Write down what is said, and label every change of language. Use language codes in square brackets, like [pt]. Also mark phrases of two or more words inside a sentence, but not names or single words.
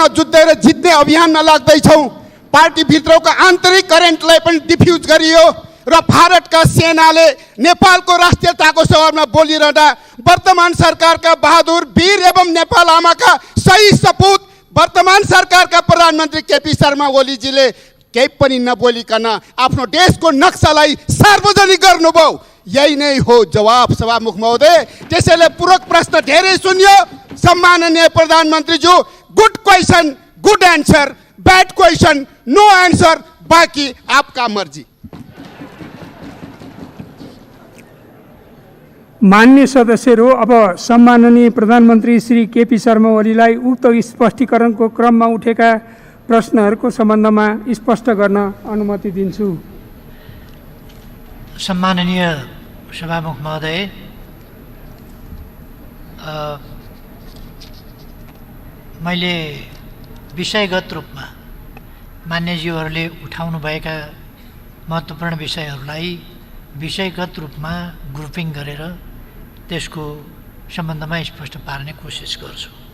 [ne] जुझ्दै जित्ने अभियानमा लाग्दैछौँ, पार्टीभित्रको आन्तरिक करेन्टलाई पनि डिफ्युज गरियो र भारतका सेनाले नेपालको राष्ट्रियताको सवालमा बोलिरहँदा वर्तमान सरकारका बहादुर वीर एवं नेपाल आमाका सही सपूत वर्तमान सरकारका प्रधानमन्त्री केपी शर्मा ओलीजीले केही पनि नबोलिकन आफ्नो देशको नक्सालाई सार्वजनिक गर्नुभयो। यही नै हो जवाब सभामुख महोदय। त्यसैले पूरक प्रश्न धेरै सुनियो। सम्माननीय प्रधानमन्त्रीज्यू, [en] good question, good answer, bad question, no answer, [hi] बाकी आपका मर्जी। [ne] मान्य सदस्यहरू, अब सम्माननीय प्रधानमन्त्री श्री केपी शर्मा ओलीलाई उक्त स्पष्टीकरणको क्रममा उठेका प्रश्नहरूको सम्बन्धमा स्पष्ट गर्न अनुमति दिन्छु। सम्माननीय सभामुख महोदय, मैले विषयगत रूपमा मान्यज्यूहरूले उठाउनुभएका महत्त्वपूर्ण विषयहरूलाई विषयगत रूपमा ग्रुपिङ गरेर त्यसको सम्बन्धमा स्पष्ट पार्ने कोसिस गर्छु।